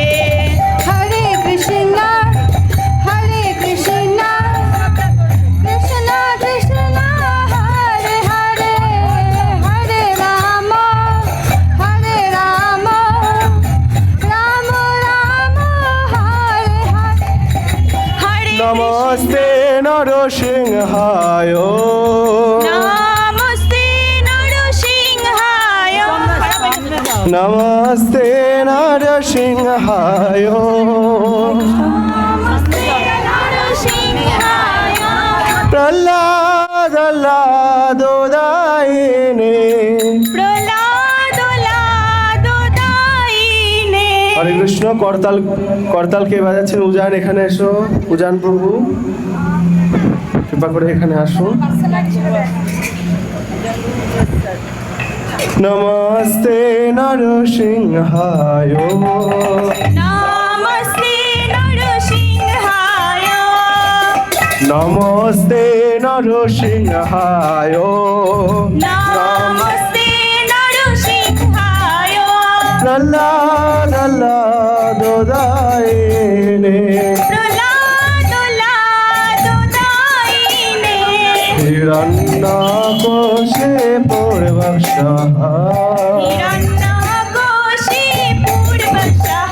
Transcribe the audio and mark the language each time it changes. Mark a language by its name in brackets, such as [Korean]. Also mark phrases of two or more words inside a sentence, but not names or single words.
[Sanskrit] हरे कृष्णा कृष्ण कृष्ण हरे हरे हरे राम राम हरे हरे हरे नमस्ते नरसिंहाय नमस्ते नरसिंहाय नमस्ते नरसिंहाय नमस्ते नरसिंहाय प्रह्लाद दायिने प्रहलाद दायिने [Bangla] হরে কৃষ্ণ। করতাল কে বাজাচ্ছেন? উজান, এখানে এসো। উজান প্রভু কৃপা করে এখানে আসুন। [Sanskrit] নমস্তে নরসিংহায় नमस्ते नरसिंहाय নমস্তে নরসিংহায় नमस्ते नरसिंहाय প্রহ্লাদ দায়িনে प्रहलाद दायिने হিরণ্যকোশে পূর্বশঃ हिरण्यकोशिपूर्वशः